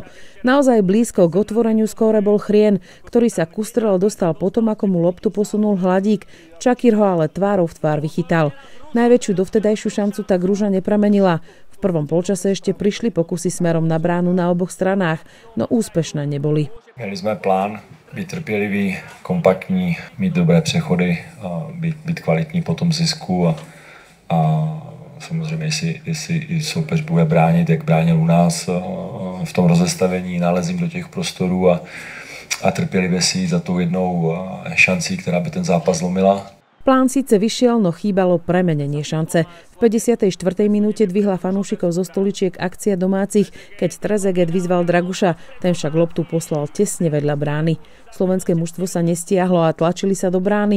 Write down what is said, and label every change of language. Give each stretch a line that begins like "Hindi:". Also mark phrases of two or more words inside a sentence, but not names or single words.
Slovak: Naozaj blízko k otvoreniu skóre bol Chrien, ktorý sa ku strele dostal potom, ako mu loptu posunul Hladík. Čakir ho ale tvárou v tvár vychytal. Najväčšiu dovtedajšiu šancu tak Ruža nepremenila. V prvom polčase ešte prišli pokusy smerom na bránu na oboch stranách, no úspešné neboli.
Czech: Měli jsme plán být trpělivý, kompaktní, mít dobré přechody, být kvalitní po tom zisku a samozřejmě, jestli soupeř bude bránit, jak bránil u nás v tom rozestavení, nálezím do těch prostorů a trpělivě si jít za tou jednou šancí, která by ten zápas zlomila.
Slovak: Plán síce vyšiel, no chýbalo premenenie šance. V 54. minúte dvihla fanúšikov zo stoličiek akcia domácich, keď Trezeget vyzval Draguša, ten však loptu poslal tesne vedľa brány. Slovenské mužstvo sa nestiahlo a tlačili sa do brány.